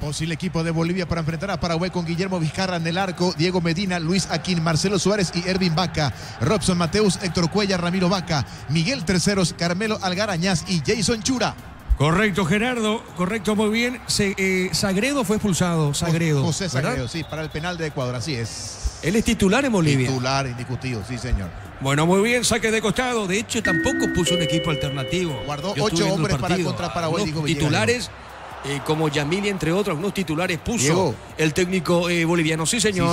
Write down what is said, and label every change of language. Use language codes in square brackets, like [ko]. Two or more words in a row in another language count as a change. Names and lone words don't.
[es] Posible equipo de Bolivia para enfrentar a Paraguay con Guillermo Vizcarra en el arco, Diego Medina, Luis Aquín, Marcelo Suárez y Ervin Vaca, Robson Mateus, Héctor Cuellar, Ramiro Vaca, Miguel Terceros, Carmelo Algarañaz y Jason Chura. Correcto, Gerardo. Correcto, muy bien. Sagredo fue expulsado. Sagredo. José Sagredo, ¿verdad? sí, para el penal de Ecuador, así es. Él es titular en Bolivia. Titular indiscutido, sí, señor. Bueno, muy bien, saque de costado. De hecho, tampoco puso un equipo alternativo. Guardó Yo 8 estuve viendo hombres el para partido. contra Paraguay, Algunos dijo Villegas. titulares, como Yamili, entre otros, algunos titulares puso Diego. el técnico boliviano. Sí, señor.